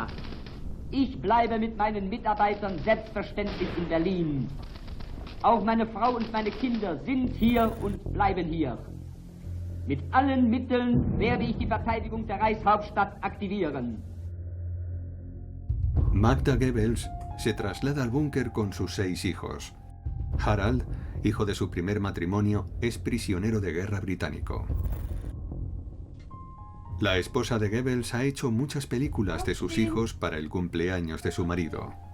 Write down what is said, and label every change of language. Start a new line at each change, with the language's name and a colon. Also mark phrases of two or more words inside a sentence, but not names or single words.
German: Ich bleibe mit meinen Mitarbeitern selbstverständlich in Berlin. Auch meine Frau und meine Kinder sind hier und bleiben hier. Mit allen Mitteln werde ich die Verteidigung der Reichshauptstadt aktivieren.
Spanish: Magda Goebbels se traslada al búnker con sus 6 hijos. Harald, hijo de su primer matrimonio, es prisionero de guerra británico. La esposa de Goebbels ha hecho muchas películas de sus hijos para el cumpleaños de su marido.